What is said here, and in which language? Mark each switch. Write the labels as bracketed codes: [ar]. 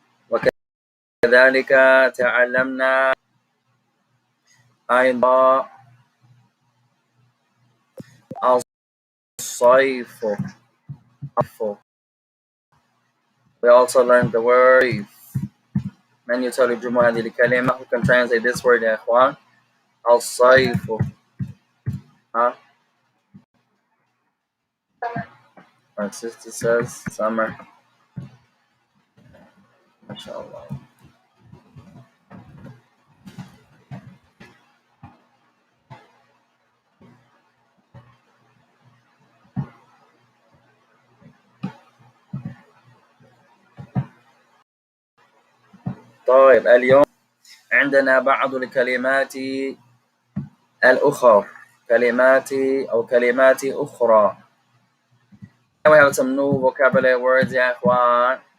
[ar] وكذلك تعلمنا أيضا الصيف. [en] We also learned the word. [ar] من يترجم هذه الكلمة? [en] Who can translate this word, [ar] يا إخوان? الصيف. [en] Our sister says summer. MashaAllah. [ar] طيب, اليوم عندنا بعض الكلمات الأخرى. كلمات أخرى. [en] We have some new vocabulary words, [ar] يا إخوان.